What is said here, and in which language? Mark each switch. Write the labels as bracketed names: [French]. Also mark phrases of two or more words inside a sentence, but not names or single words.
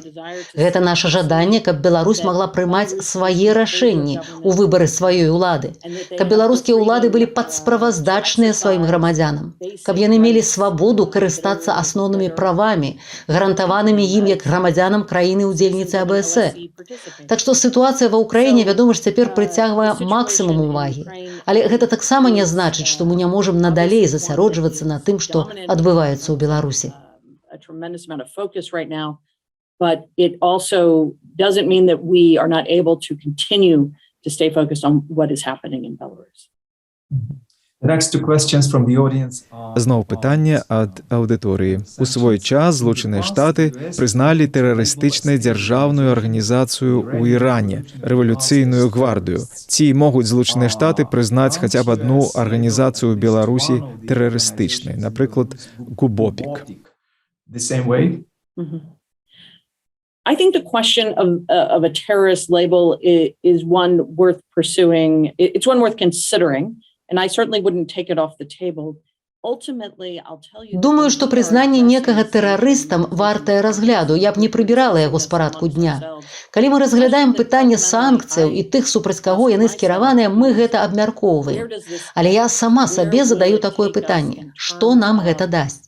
[Belarusian] Гэта наша жаданне, каб Беларусь магла прымаць свае рашэнні ў выбары сваёй улады, каб беларускія ўлады былі падсправаздачныя сваім грамадзянам, каб яны мелі свабоду карыстацца асноўнымі правамі, гарантаванымі ім як грамадзянам краіны-удзельніцы АБС. Так што сітуацыя ва ўкраіне, вядома ж, цяпер прыцягвае максімум увагі. Але гэта таксама не значыць, што мы не можам надалей засяроджвацца на тым, што адбываецца ў Беларусі. [English] But it also doesn't mean that we are not able to continue to stay focused on what is happening in Belarus. The next two questions from the audience are... [Belarusian] Зноў пытанне ад аўдыторыі. У свой час Злучаныя Штаты прызналі тэрарыстычнай дзяржаўную арганізацыю ў Іране, рэвалюцыйную гвардыю. Ці могуць Злучаныя Штаты прызнаць хаця б адну арганізацыю ў Беларусі тэрарыстычнай, напрыклад, ГУБОПІК? [English] The same way? I think the question of a terrorist label is one worth pursuing. It's one worth considering. And I certainly wouldn't take it off the table. Ultimately, I'll tell you. [Belarusian] Думаю, што прызнанне некага тэрарыстам вартае разгляду. Я б не прыбірала яго з парадку дня. Калі мы разглядаем пытанне санкцыяў і тых, супраць каго яны скіраваныя, мы гэта абмяркоўваем. Але я сама сабе задаю такое пытанне: што нам гэта дасць?